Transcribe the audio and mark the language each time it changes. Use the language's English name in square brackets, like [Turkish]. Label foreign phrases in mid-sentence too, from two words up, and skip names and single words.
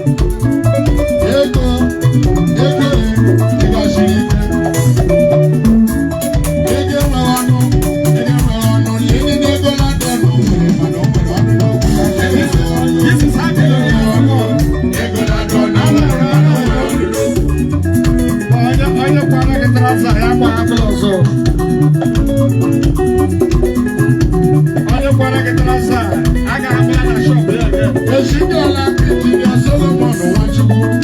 [Igbo] Ego, ego, ị gaziri ike. Ego enweghị ọnụ, ego enweghị ọnụ, lee ndị ego na-adị ọnụ nwere, mana o nwere ọnụ n'okwu. [English] This is how they do it. [Igbo] Ego na-adị ọnụ nwere, mana o nwere ọnụ n'okwu. Onye, onye kwara gị traụza, ya gba atụ ọzọ. Onye kwara gị traụza, a ga-ahụ ya na shop ya again. Ejidela Injinia Solomon Nwachukwu.